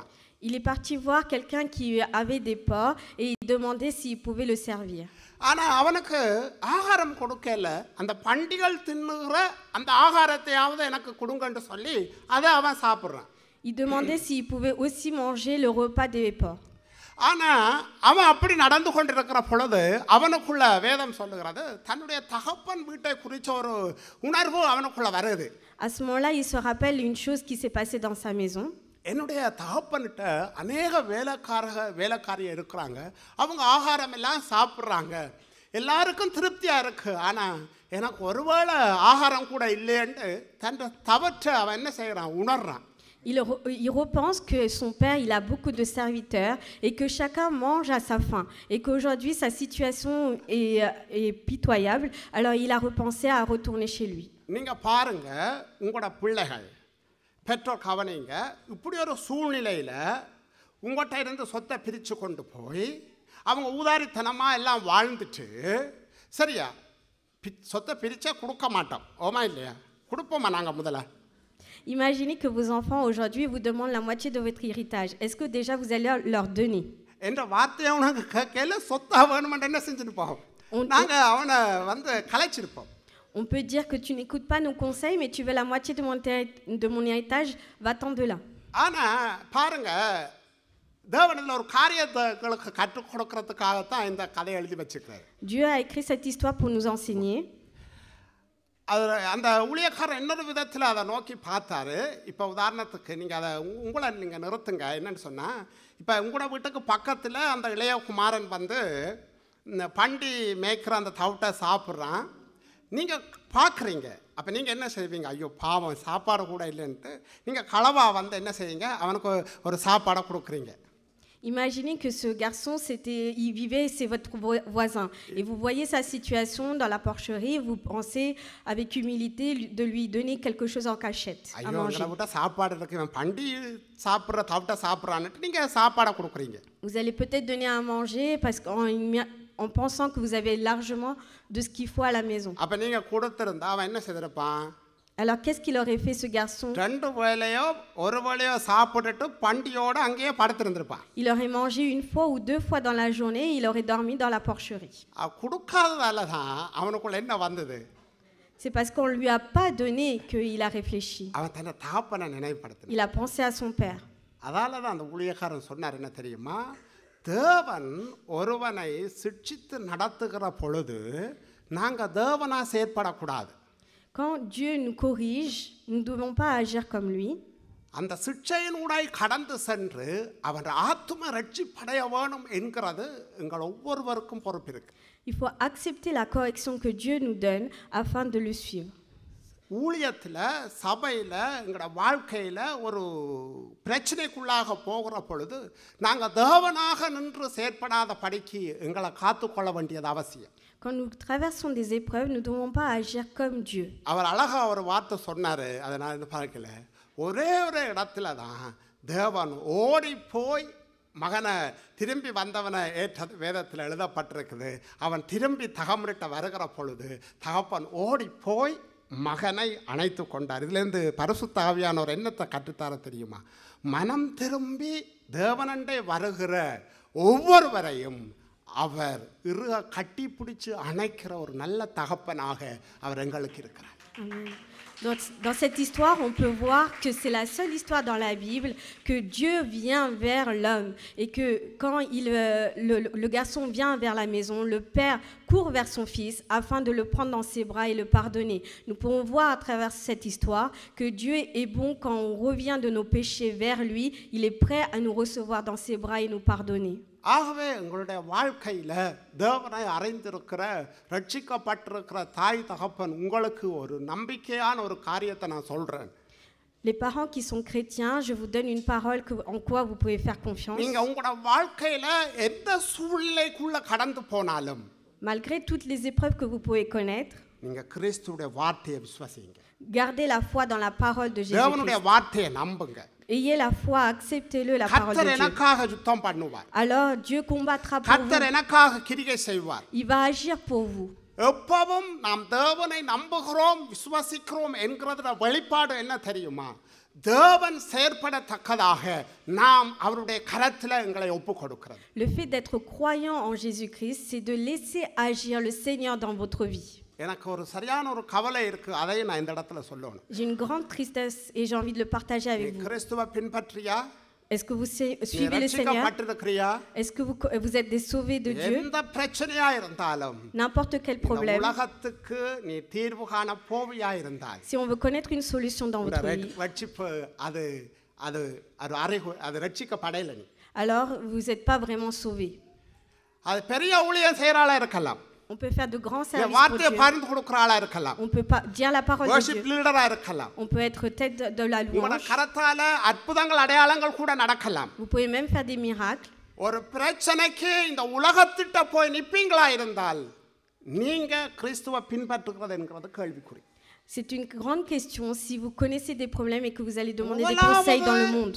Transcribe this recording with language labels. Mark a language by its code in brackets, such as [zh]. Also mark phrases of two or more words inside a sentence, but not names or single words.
[fr] Il est parti voir quelqu'un qui avait des porcs et il demandait s'il pouvait le servir. [ta] ஆனால் அவனுக்கு ஆகாரம் கொடுக்கல. அந்த பண்டிகள் தின்னுகிற அந்த ஆகாரத்தையாவது எனக்கு கொடுங்கன்னு சொல்லி அதை அவன் சாப்பிட்றான். [fr] Il demandait s'il pouvait aussi manger le repas des porcs. [ta] ஆனால் அவன் அப்படி நடந்து கொண்டிருக்கிற பொழுது அவனுக்குள்ள வேதம் சொல்லுகிறது, தன்னுடைய தகப்பன் வீட்டை குறித்த ஒரு உணர்வு அவனுக்குள்ள வருது. [fr] À ce moment-là, il se rappelle une chose qui s'est passée dans sa maison. [ta] என்னுடைய தகப்பன்கிட்ட அநேக வேலைக்காரியை இருக்கிறாங்க, அவங்க ஆகாரம் எல்லாம் சாப்பிட்றாங்க, எல்லாருக்கும் திருப்தியாக இருக்குது. ஆனால் எனக்கு ஒருவேளை ஆகாரம் கூட இல்லைன்ட்டு தன் தவற்றை அவன் என்ன செய்கிறான், உணர்றான். [fr] Il repense que son père, il a beaucoup de serviteurs et que chacun mange à sa faim et qu'aujourd'hui sa situation est pitoyable. Alors il a repensé à retourner chez lui. [ta] நீங்கள் பாருங்க, உங்களோட பிள்ளைகள் பெற்றோர் கவனிங்க, இப்படி ஒரு சூழ்நிலையில் உங்கள்கிட்ட இருந்து சொத்தை பிரித்து கொண்டு போய் அவங்க ஊதாரித்தனமாக எல்லாம் வாழ்ந்துட்டு, சரியா சொத்தை பிரித்தா கொடுக்க மாட்டோம், ஓமா இல்லையா, கொடுப்போமா நாங்கள் முதல்ல. [fr] Imaginez que vos enfants aujourd'hui vous demandent la moitié de votre héritage. Est-ce que déjà vous allez leur donner? [ta] என்ற வார்த்தையை உனக்கு கேட்கல, சொத்தா வேணுமென்று என்ன செஞ்சுருப்போம், நாங்கள் அவனை கலைச்சிருப்போம். [fr] On peut dire que tu n'écoutes pas nos conseils, mais tu veux la moitié de mon héritage, va-t'en de là. [ta] ஆனால் பாருங்க, தேவனில் ஒரு காரியங்களுக்கு கற்றுக் கொடுக்கறதுக்காகத்தான் இந்த கதையை எழுதி வச்சுக்கிறார். [fr] Dieu a écrit cette histoire pour nous enseigner. [ta] அந்த ஊழியக்காரர் இன்னொரு விதத்தில் அதை நோக்கி பார்த்தாரு. இப்போ உதாரணத்துக்கு நீங்கள் அதை உங்களை நீங்கள் நிறுத்துங்க. என்னன்னு சொன்னால், இப்போ உங்களோட வீட்டுக்கு பக்கத்தில் அந்த இளைய குமாரன் இந்த பண்டி மேய்க்கிற அந்த தவிட்டை சாப்பிட்றான், நீங்கள் பார்க்குறீங்க. அப்போ நீங்கள் என்ன செய்வீங்க, ஐயோ பாவம் சாப்பாடு கூட இல்லைன்ட்டு நீங்கள் களவாக என்ன செய்வீங்க, அவனுக்கு ஒரு சாப்பாடை கொடுக்குறீங்க. [fr] Imaginez que ce garçon, il vivait, c'est votre voisin. Et vous voyez sa situation dans la porcherie, vous pensez avec humilité de lui donner quelque chose en cachette à ஐயோ manger. [ta] எங்களை விட்டா சாப்பாடு இருக்கு இவன் பண்டி சாப்பிட்ற தவிட்ட சாப்பிட்றான்ட்டு நீங்கள் சாப்பாடை கொடுக்குறீங்க. [fr] Vous allez peut-être donner à manger parce en pensant que vous avez largement de ce qu'il faut à la maison. [ta] அப்போ நீங்கள் கொடுத்துருந்தா அவன் என்ன செய்திருப்பான்? [fr] Alors qu'est-ce qu'il aurait fait ce garçon? [ta] ரெண்டு வேளையோ ஒரு வேளையோ சாப்பிட்டுட்டு பண்டியோடு அங்கேயே படுத்திருந்திருப்பான். [fr] Il aurait mangé une fois ou deux fois dans la journée, il aurait dormi dans la porcherie. [ta] கொடுக்காததால தான் அவனுக்குள்ள என்ன வந்தது? [fr] C'est parce qu'on ne lui a pas donné qu'il a réfléchi. [ta] அவன் தன்னை தகப்பனை நினைவுபடுத்தினான். [fr] Il a pensé à son père. [ta] அதால தான் அந்த ஊழியக்காரன் சொன்னார் என்ன தெரியுமா? தேவன் ஒருவனை சிட்சித்து நடத்துகிற பொழுது நாங்கள் தேவனா செயற்படக்கூடாது. [fr] Quand Dieu nous corrige, nous ne devons pas agir comme lui. [ta] அந்த சிட்சையினூடாய் கடந்து சென்று அவன் ஆத்தும ரட்சிப்படைய வேணும் என்கிறது எங்கள் ஒவ்வொருவருக்கும் பொறுப்பு இருக்கு. [fr] Il faut accepter la correction que Dieu nous donne afin de le suivre. [ta] ஊழியத்தில் சபையில் எங்களோட வாழ்க்கையில் ஒரு பிரச்சனைக்குள்ளாக போகிற பொழுது நாங்கள் தேவனாக நின்று செயற்படாத படிக்கு எங்களை காத்துக்கொள்ள வேண்டியது அவசியம். [fr] Quand nous traversons des épreuves, nous ne devons pas agir comme Dieu. [ta] அவர் அழகாக ஒரு வார்த்தை சொன்னார், அதை நான் இந்த பார்க்கல. ஒரே ஒரு இடத்துல தான் தேவன் ஓடி போய் மகனை திரும்பி வந்தவனை ஏற்றது வேதத்தில் எழுதப்பட்டிருக்குது. அவன் திரும்பி தகமுறிட்ட வருகிற பொழுது தகப்பன் ஓடி போய் மகனை அணைத்து கொண்டார். இதுலேருந்து பரிசுத்த ஆவியானவர் என்னத்தை கற்றுத்தார தெரியுமா? மனம் திரும்பி தேவனண்டை வருகிற ஒவ்வொருவரையும் அவர் கட்டி பிடிச்சு அணைக்கிற ஒரு நல்ல தகப்பனாக அவர் எங்களுக்கு இருக்கிறார். Amen. [fr] Dans cette histoire, on peut voir que c'est la seule histoire dans la Bible que Dieu vient vers l'homme et que quand le garçon vient vers la maison, le père court vers son fils afin de le prendre dans ses bras et le pardonner. Nous pouvons voir à travers cette histoire que Dieu est bon quand on revient de nos péchés vers lui. Il est prêt à nous recevoir dans ses bras et nous pardonner. [ta] ஆகவே உங்களுடைய வாழ்க்கையில் தேவனை அறிந்திருக்கிற ரட்சிக்கப்பட்டிருக்கிற தாய் தகப்பன் உங்களுக்கு ஒரு நம்பிக்கையான ஒரு காரியத்தை நான் சொல்கிறேன். [fr] Les parents qui sont chrétiens, je vous donne une parole en quoi vous pouvez faire confiance. [ta] நீங்கள் உங்களோட வாழ்க்கையில் எந்த சூழ்நிலைக்குள்ளே கடந்து போனாலும் [fr] Malgré toutes les épreuves que vous pouvez connaître, [ta] நீங்கள் கிறிஸ்துவுடைய வார்த்தையை விசுவாசிங்க. [fr] gardez la foi dans la parole de Jésus-Christ. [ta] தேவனுடைய வார்த்தையை நம்புங்க. [fr] Ayez la foi, acceptez-le, la parole de கர்த்தர் Dieu. [ta] எனக்காக யுத்தம் பண்ணுவார். [fr] Alors Dieu combattra pour கர்த்தர் vous. [ta] எனக்காக கிரியை செய்வார். [fr] Il va agir pour vous. [ta] எப்பவும் நாம் தேவனை நம்புகிறோம் விசுவாசிக்கிறோம் என்கிறதுல வெளிப்பாடு என்ன தெரியுமா? தேவன் செயற்படத்தக்கதாக நாம் அவருடைய கரத்தில் எங்களை ஒப்பு கொடுக்கிறது. [fr] Le fait d'être croyant en Jésus-Christ, c'est de laisser agir le Seigneur dans votre vie. [ta] எனக்கு ஒரு சரியான ஒரு கவலை இருக்கு, அதையும் நான் இந்த இடத்துல சொல்லணும். [fr] J'ai une grande tristesse et j'ai envie de le partager avec vous. [ta] கிறிஸ்துவை பின்பற்றியா? [fr] Est-ce que vous suivez le Seigneur? Est-ce que vous êtes des sauvés de Dieu? [ta] எந்த பிரச்சனையா இருந்தாலும் [fr] N'importe quel problème. [ta] உலகத்துக்கு நீ தீர்வு காண போவியா இருந்தால் [fr] Si on veut connaître une solution dans votre vie, [ta] ரட்சிப்பு அது அது அது அறிவு அது ரட்சிக்கப்படலை நீ. [fr] alors vous n'êtes pas vraiment sauvés. [ta] அது பெரிய ஊழியம் செய்யறாளா இருக்கலாம். [fr] On peut faire de grands services pour வார்த்தையை Dieu. [ta] பகிர்ந்து கொடுக்கறாளா இருக்கலாம். [fr] On peut pas dire la parole de worship Dieu. [ta] leader-ஆ இருக்கலாம். [fr] On peut être tête de la உங்களோட louange. [ta] கரத்தால அற்புதங்கள் அடையாளங்கள் கூட நடக்கலாம். [fr] Vous pouvez même faire des miracles. [ta] ஒரு பிரச்சனைக்கு இந்த உலகத்திட்ட போய் நிப்பீங்களா இருந்தால் நீங்க கிறிஸ்துவை பின்பற்றுகிறது என்கிறது கேள்விக்குறி. [fr] C'est une grande question si vous connaissez des problèmes et que vous allez demander des conseils dans le monde.